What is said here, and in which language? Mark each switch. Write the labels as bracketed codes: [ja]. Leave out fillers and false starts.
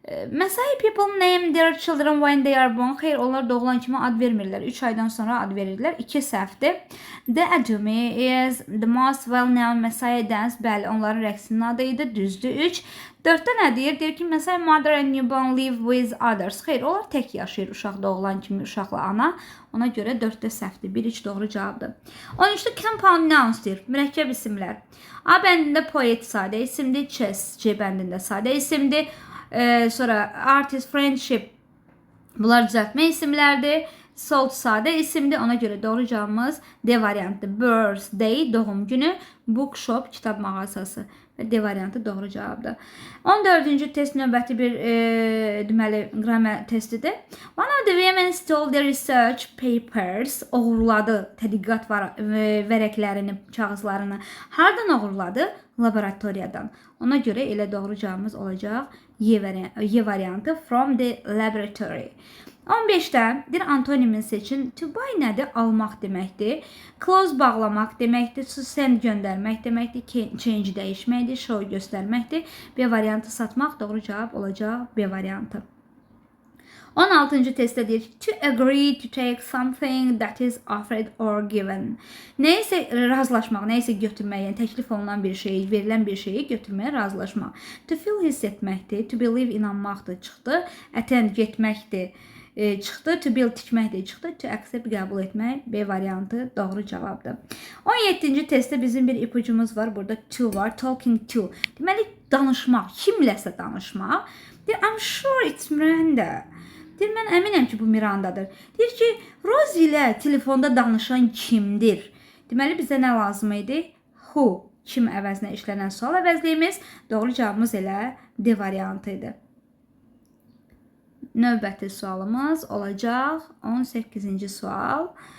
[en] Messiah people name their children when they are born. [az] Xeyr, onlar doğulan kimi ad vermirlər. 3 aydan sonra ad verirlər. 2 səhvdir. [en] The Adumi is the most well-known Messiah dance. [az] Bəli, onların rəqsinin adı idi. Düzdür 3. 4-də nə deyir? Deyir ki, [en] Messiah mother and newborn live with others. [az] Xeyr, onlar tək yaşayır uşaq doğulan kimi uşaqla ana. Ona görə 4-də səhvdir. 1-3 doğru cavabdır. 13-də compound nouns deyir. Mürəkkəb isimlər. A bəndində poet sadə isimdir. Chess C bəndində sadə isimdir. Sonra artist, friendship bunlar düzəltmə isimlərdir. Salt sadə isimdir. Ona görə doğru cavabımız D variantı. Birthday doğum günü. Bookshop kitab mağazası. Və D variantı doğru cavabdır. 14-cü test növbəti bir deməli qramər testidir. [en] One of the women stole the research papers. [az] Oğurladı tədqiqat vərəqlərini, kağızlarını. Hardan oğurladı? Laboratoriyadan. Ona görə elə doğru cavabımız olacaq Y variantı [en] from the laboratory. [az] 15-də bir antonimin seçin. To buy nədir? Almaq deməkdir. Close bağlamaq deməkdir. Send göndərmək deməkdir. Change dəyişməkdir. Show göstərməkdir. B variantı satmaq doğru cavab olacaq B variantı. 16-cı testdə deyir ki, [en] to agree to take something that is offered or given. [az] Nəysə razılaşmaq, nəysə götürmək, yəni təklif olunan bir şeyi, verilən bir şeyi götürməyə razılaşmaq. To feel hiss etməkdir, to believe inanmaqdır çıxdı, attend getməkdir çıxdı, to build tikməkdir çıxdı, to accept qəbul etmək B variantı doğru cavabdır. 17-ci testdə bizim bir ipucumuz var, burada to var, talking to. Deməli danışmaq, kimləsə danışmaq. Deyir, [en] I'm sure it's Miranda. [az] Deyir, mən əminəm ki, bu Mirandadır. Deyir ki, Rose ilə telefonda danışan kimdir? Deməli, bizə nə lazım idi? Who, kim əvəzinə işlənən sual əvəzliyimiz. Doğru cavabımız elə D variantı idi. Növbəti sualımız olacaq 18-ci sual.